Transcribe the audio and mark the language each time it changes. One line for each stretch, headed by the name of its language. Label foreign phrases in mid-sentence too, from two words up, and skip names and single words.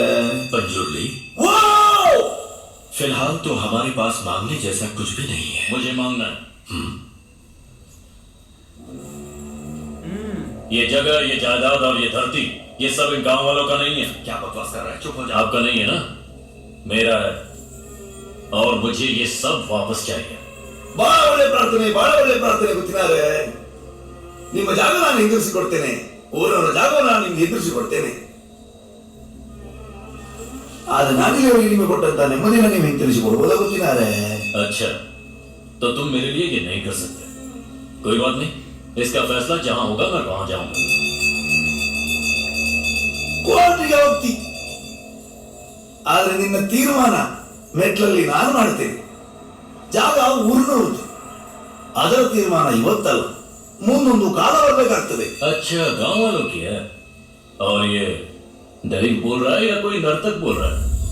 Hindi: पंजुर्ली, फिलहाल तो हमारे पास मांगने जैसा कुछ भी नहीं है। मुझे मांगना है। ये जगह, ये जायदाद और ये धरती, ये सब इन गांव वालों का नहीं है। क्या बकवास कर रहा है? चुप हो जा। आपका नहीं है ना, मेरा है। और मुझे ये सब वापस चाहिए।
Kannada: ಬಹಳ ಒಳ್ಳೆ ಪ್ರಾರ್ಥನೆ ಗೊತ್ತಿನಾರೆ? ನಿಮ್ಮ ಜಾಗ ನಾನು ಹಿಂದಿರಿಸಿಕೊಡ್ತೇನೆ, ಊರವರ ಜಾಗವನ್ನು ನಾನು ನಿಮ್ಗೆ ಹಿಂದಿರಿಸಿಕೊಡ್ತೇನೆ. ಆದ್ರೆ ನಾನಿಲ್ಲಿವರೆಗೆ ನಿಮಗೆ ಕೊಟ್ಟಂತ ನೆಮ್ಮದಿನ ನೀವು ಹಿಂತಿರಿಸಿಕೊಡ್ಬೋದಾ ಗೊತ್ತಿನಾರೆ?
Hindi: अच्छा, तो तुम मेरे लिए ये नहीं कर सकते। कोई बात नहीं, इसका फैसला जहां होगा मैं वहां जाऊंगा।
Kannada: ಕೋರ್ಟಿಗೆ ಹೋಗ್ತಿ, ಆದ್ರೆ ನಿನ್ನ ತೀರ್ಮಾನ ಮೆಟ್ಲಲ್ಲಿ ನಾನು ಮಾಡ್ತೇನೆ. ಜಾಗ ಊರಿನವ್ರದ್ದು, ಅದರ ತೀರ್ಮಾನ ಇವತ್ತಲ್ಲ, ಮುಂದೊಂದು ಕಾಲ ಬರಬೇಕಾಗ್ತದೆ.
Hindi: अच्छा, गांव वालों की है। और ये दैविक बोल रहा है या कोई नर्तक बोल रहा है?